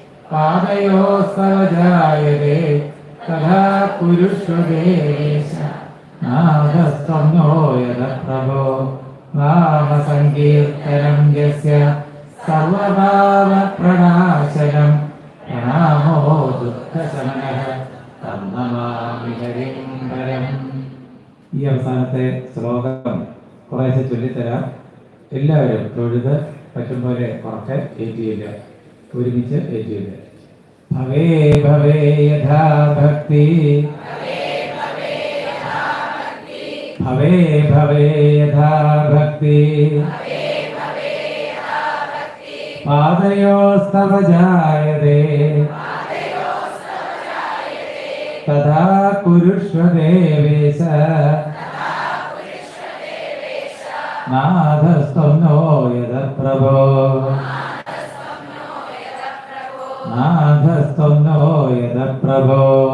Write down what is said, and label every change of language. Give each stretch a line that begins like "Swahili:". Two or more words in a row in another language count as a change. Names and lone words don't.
Sanskrit: പാദയോസ്തവജായതേ തഥാ കുരുഷ്വ ദേവേശ നാദസ്ത്വം നോ യദ പ്രഭോ നാമസങ്കീർത്തനം യസ്യ സർവഭാവപ്രണാശനം പ്രണാമോ ദുഃഖശമനഃ തം നമാമി ഹരിം പരം.
Malayalam: ഈ അവസാനത്തെ ശ്ലോകം കുറേശ്ശെ ചൊല്ലിത്തരാം. എല്ലാവരും തൊഴുത് പറ്റും പോലെ കുറച്ച് ഏറ്റിയില്ല, ഒരുമിച്ച് ഏറ്റിയില്ല.
Sanskrit: ഭവേ ഭവേ യഥാ ഭക്തി ഭവേ ഭവേ യഥാ ഭക്തി പാദയോസ്തവ ജായതേ തഥാ കുരുഷ്വ ദേവേശ നാഥസ്ത്വം നോ യദ പ്രഭോ നാഥസ്ത്വം നോ യദ പ്രഭോ